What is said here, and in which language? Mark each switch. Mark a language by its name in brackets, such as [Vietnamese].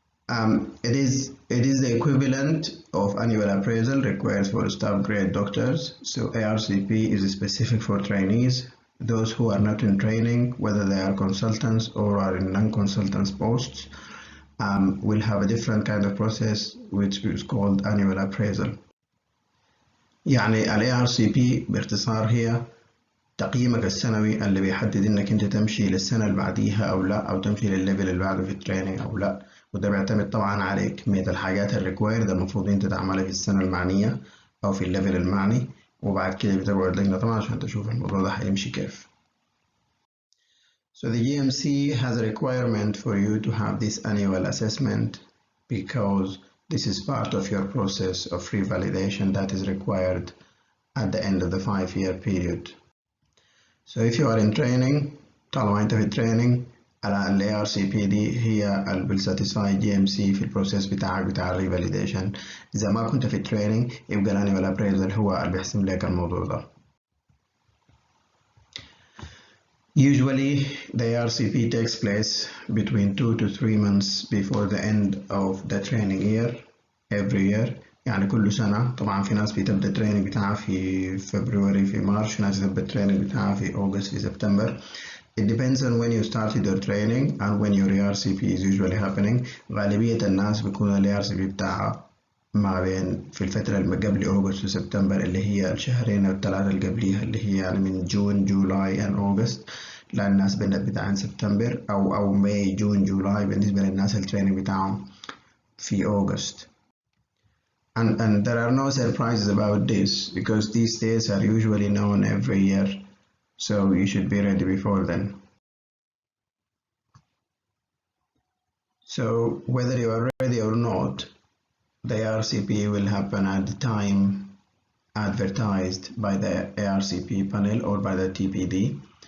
[English] It is the equivalent of annual appraisal required for staff grade doctors. So ARCP is specific for trainees, those who are not in training, whether they are consultants or are in non-consultants posts, will have a different kind of process which is called annual appraisal. [Arabic] يعني ال ARCP باختصار هي تقييمك السنوي اللي بيحدد انك انت تمشي للسنة اللي بعديها او لا، او تمشي للليفل اللي بعده في التريننج او لا، وده بيعتمد طبعا على كمية الحاجات الريكويرد المفروض انت تعملها في السنة المعنية او في الليفل المعني، وبعد كده بتقعد لجنة طبعا عشان تشوف الموضوع ده هيمشي كيف. [English] So the GMC has a requirement for you to have this annual assessment because this is part of your process of revalidation that is required at the end of the 5-year period. So if you are in training, [Arabic] طالما انت في training، ال ARCP دي هي اللي [English] will satisfy [Arabic] GMC في البروسيس بتاعك بتاع revalidation. إذا ما كنت في training يبقى ال annual appraisal هو اللي بيحسم لك الموضوع ده. [English] Usually the ARCP takes place between 2 to 3 months before the end of the training year every year. [Arabic] يعني كل سنة. طبعا في ناس بتبدأ التريننج بتاعها في فبراير في مارش، في ناس بتبدأ التريننج بتاعها في أغسطس في سبتمبر. [English] It depends on when you started your training and when your ARCP is usually happening. [Arabic] غالبية الناس بيكون ال ARCP بتاعها ما بين في الفترة اللي قبل أغسطس وسبتمبر، اللي هي الشهرين أو الثلاثة اللي قبليها، اللي هي يعني من جون جولاي and أغسطس للناس بتاعن سبتمبر، أو ماي جون جولاي بالنسبة للناس التريننج بتاعهم في أغسطس. [English] And there are no surprises about this because these dates are usually known every year, so you should be ready before then. So whether you are ready or not, the ARCP will happen at the time advertised by the ARCP panel or by the TPD.